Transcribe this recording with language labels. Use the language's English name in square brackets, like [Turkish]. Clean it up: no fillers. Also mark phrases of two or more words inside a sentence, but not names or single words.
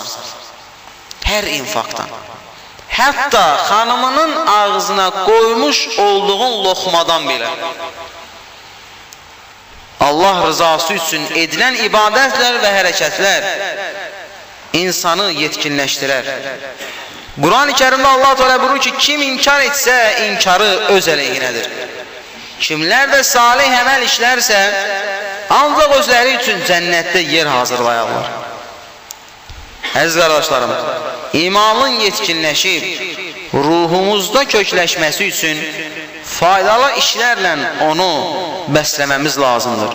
[Turkish] Her infaktan. Hatta hanımının ağzına koymuş olduğun lokmadan bile. Allah rızası için edilen ibadetler ve hareketler insanı yetkinleştirer. [Azerbaijani] Quran-ı Kərimdə Allah Teala buyurur ki, kim inkar etsə, inkarı öz əleyhinədir. Kimlər də salih əməl işlərsə, ancaq özləri üçün cənnətdə yer hazırlayarlar. Əziz qardaşlarım, imanın yetkinləşib, ruhumuzda kökləşməsi üçün faydalı işlərlə onu bəsləməmiz lazımdır.